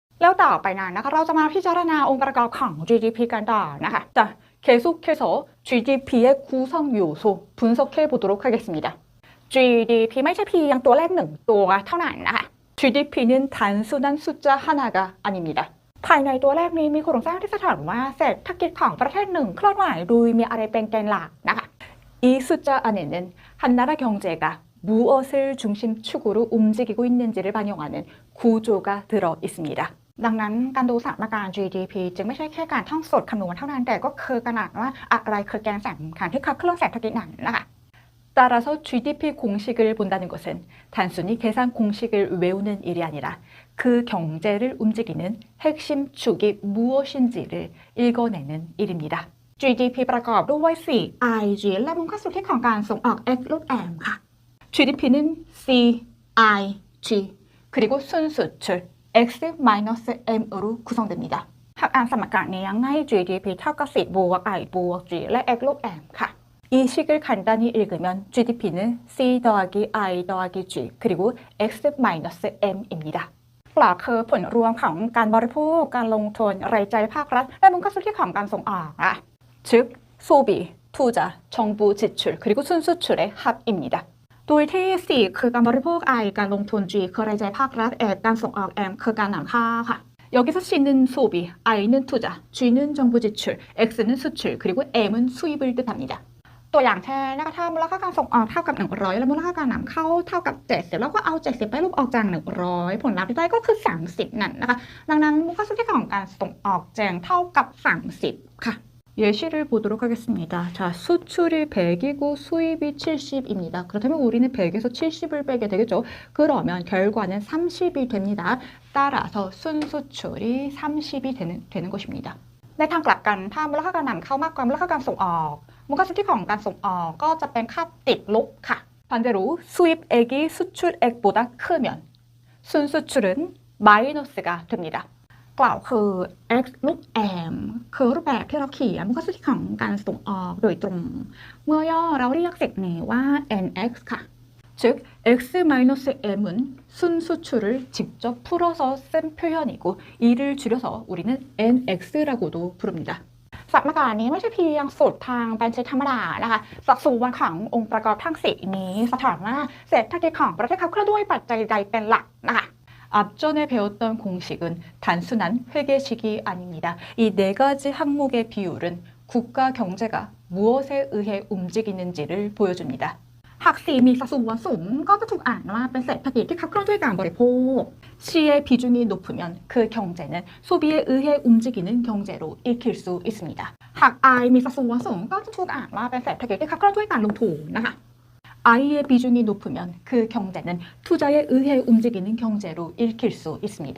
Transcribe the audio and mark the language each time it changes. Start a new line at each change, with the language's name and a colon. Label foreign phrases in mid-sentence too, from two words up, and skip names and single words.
Thai: แล้วต่อไปนั้นนะคะเราจะมาพิจารณาองค์ประกอบของ GDP กันต่อนะคะ
Korean: 자 계속해서 GDP의 구성 요소 분석해 보도록 하겠습니다.
Thai: GDP ไม่ใช่เพียงตัวเลขหนึ่งตัวเท่านั้นนะคะ
Korean: GDP는 단순한 숫자 하나가 아닙니다.
Thai: ภายในตัวเลขนี้มีโครงสร้างที่สะท้อนว่าเศรษฐกิจของประเทศหนึ่งเคลื่อนไหวโดยมีอะไรเป็นแกนหลักนะคะ
Korean: 이 숫자 안에는 한 나라 경제가 무엇을 중심축으로 움직이고 있는지를 반영하는 구조가 들어 있습니다.
Thai: ดังนั้นการดูสถานการณ์ GDP จึงไม่ใช่แค่การท่องสูตรคำนวณเท่านั้นแต่ก็คือการอ่านว่าอะไรคือแกนสำคัญที่ขับเคลื่อนเศรษฐกิจนั้นนะคะ
Korean: 따라서 GDP 공식을 본다는 것은 단순히 계산 공식을 외우는 일이 아니라 그 경제를 움직이는 핵심 축이 무엇인지를 읽어내는 일입니다.
Thai: GDP ประกอบด้วย 4 I G และมูลค่าสุทธิของการส่งออก X ลบ M ค่ะ
Korean: GDP는 C I G 그리고 순수출 X-M으로 구성됩니다.
Thai: หากอ่านสมการนี้ง่าย GDP เท่ากับ 4 บวก I บวก G และ X ลบ M ค่ะ
Korean: 이 식을 간단히 읽으면 GDP는 C 더하기 I 더하기 G 그리고 X-M입니다.
Thai: กล่าวคือผลรวมของการบริโภคการลงทุนรายจ่ายภาครัฐและมูลค่าสุทธิของการส่งออก
Korean: 즉 소비, 투자, 정부 지출 그리고 순수출의 합입니다.
Thai: โดยที่ 4 คือการบริโภค I การลงทุน G คือรายจ่ายภาครัฐ X การส่งออก M คือการนำเข้าค่ะ
Korean: 여기서 C는 소비, I는 투자, G는 정부 지출, X는 수출 그리고 M은 수입을 뜻합니다.
Thai: ตัวอย่างเช่นนะคะถ้ามูลค่าการส่งออกเท่ากับ100และมูลค่าการนำเข้าเท่ากับ70แล้วก็เอา70ไปลบออกจาก100ผลลัพธ์ที่ได้ก็คือ30นั่นนะคะดังนั้นมูลค่าสุทธิของการส่งออกแจงเท่ากับ30ค่ะ
Korean: 예시를 보도록 하겠습니다. 자, 수출이 100이고 수입이 70입니다. 그렇다면 우리는 100에서 70을 빼게 되겠죠. 그러면 결과는 30이 됩니다. 따라서 순수출이 30이 되는 것입니다.
Thai: ในทางกลับกันถ้ามูลค่าการนำเข้ามากกว่ามูลค่าการส่งออกมูลค่าสุทธิของการส่งออกก็จะเป็นค่าติดลบค่ะ
Korean: 반대로 수입액이 수출액보다 크면 순수출은 마이너스가 됩니다.
Thai: กล่าวคือ x ลบ m คือรูปแบบที่เราเขียนมูลค่าสุทธิของการส่งออกโดยตรงเมื่อย่อเราเรียกสิ่งนี้ว่า nx ค่ะ
Korean: 즉 x-m은 순수출을 직접 풀어서 쓴 표현이고 이를 줄여서 우리는 nx라고도 부릅니다.
Thai: สมการนี้ไม่ใช่เพียงสูตรทางบัญชีธรรมดานะคะสัดส่วนขององค์ประกอบทั้ง4นี้สะท้อนว่าเศรษฐกิจของประเทศเขาเคลื่อนด้วยปัจจัยใดเป็นหลักนะคะ
Korean: 앞전에 배웠던 공식은 단순한 회계식이 아닙니다. 이 네 가지 항목의 비율은 국가 경제가 무엇에 의해 움직이는지를 보여줍니다.
Thai: หาก C มีสัดส่วนสูงก็จะถูกอ่านว่าเป็นเศรษฐกิจที่ขับเคลื่อนด้วยการบริโภค
Korean: C의 비중이 높으면 그 경제는 소비에 의해 움직이는 경제로 읽힐 수 있습니다.
Thai: หาก I มีสัดส่วนสูงก็จะถูกอ่านว่าเป็นเศรษฐกิจที่ขับเคลื่อนด้วยการลงทุนนะคะ
Korean: I의 비중이 높으면 그 경제는 투자에 의해 움직이는 경제로 읽힐 수 있습니다.